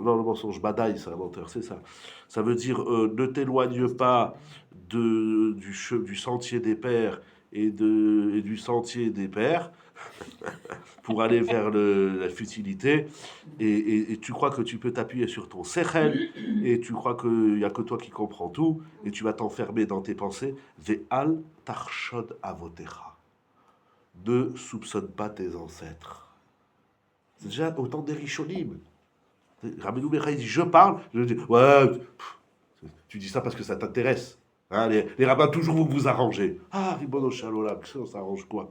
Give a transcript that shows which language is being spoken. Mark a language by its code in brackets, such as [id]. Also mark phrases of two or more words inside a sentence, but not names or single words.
[fr] Non, le mensonge, badaï, c'est un menteur, c'est ça. Ça veut dire ne t'éloigne pas du sentier des pères et du sentier des pères pour aller vers la futilité. Et tu crois que tu peux t'appuyer sur ton sechel et tu crois qu'il n'y a que toi qui comprends tout et tu vas t'enfermer dans tes pensées. [he] ואל תחשוד אבותיך. [fr] Ne soupçonne pas tes ancêtres. C'est déjà autant des Rishonim. Rabbeinu Bechaye dit je parle, je dis ouais, tu dis ça parce que ça t'intéresse. Hein, les rabbins toujours vous arrangez. Ah, [he] ריבונו של עולם, [fr] on s'arrange quoi?